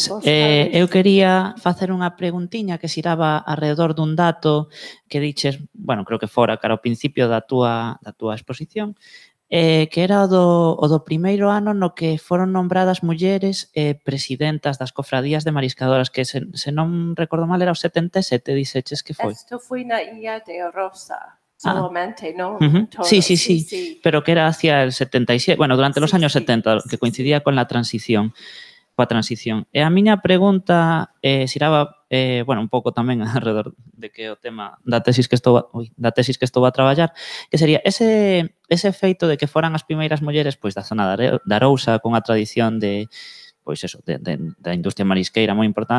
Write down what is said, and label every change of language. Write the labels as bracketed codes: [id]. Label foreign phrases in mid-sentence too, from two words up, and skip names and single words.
[gl] Eu quería facer unha preguntiña que xiraba alrededor dun dato que diches, bueno, creo que fora cara ao principio da túa exposición, que era o do primeiro ano no que foron nombradas mulleres presidentas das cofradías de mariscadoras, que se non recordo mal era o 77, dixeches que foi. Esto foi na Illa de Rosa. [es] Solamente, ¿no? Sí, pero que era hacia el 77, bueno, durante los años 70, que coincidía con la transición. [gl] E a miña pregunta xiraba, bueno, un pouco tamén alrededor de que o tema da tesis que estou a traballar, que sería ese feito de que foran as primeiras mulleres pois da zona da Arousa, con a tradición de, pois eso, da industria marisqueira moi importante